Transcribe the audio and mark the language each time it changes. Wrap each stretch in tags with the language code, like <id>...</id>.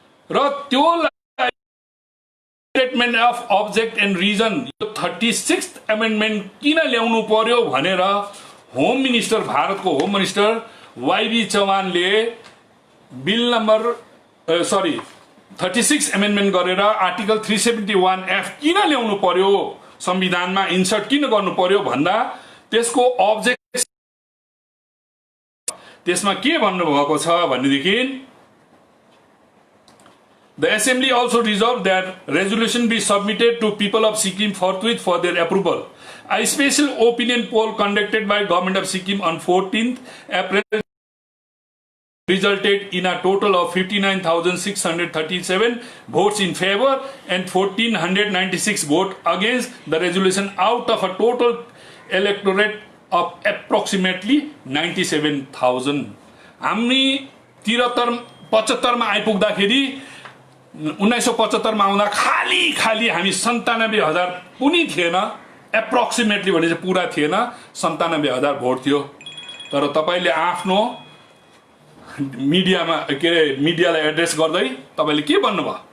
<ne>र त्यो</ne> <en>statement of object and reason</en> <ne>36th amendment किन ल्याउनु पर्यो भनेर होम मिनिस्टर, भारतको home minister YB चौहानले bill number 36 amendment गरेर आर्टिकल 371F किन ल्याउनु पर्यो, संविधानमा इन्सर्ट किन गर्नु पर्यो भन्दा त्यसको अब्जेक्ट, त्यसमा के भन्नुभएको छ भनेदेखि,</ne> <en>the assembly also resolved that resolution be submitted to people of Sikkim forthwith for their approval. A special opinion poll conducted by government of Sikkim on 14th April resulted in a total of 59,637 votes in favor and 1,496 votes against the resolution out of a total electorate of approximately 97,000.</en> <ne>हामी 73-75 मा आइपुग्दाखेरि 1975 मा आउँदा खाली हामी 97,000 पनि थिएन, approximately भने चाहिँ पुरा थिएन, 97,000 भोट थियो। तर तपाईले आफ्नो मिडियामा मिडियालाई एड्रेस गर्दै तपाईले के भन्नुभयो?</ne>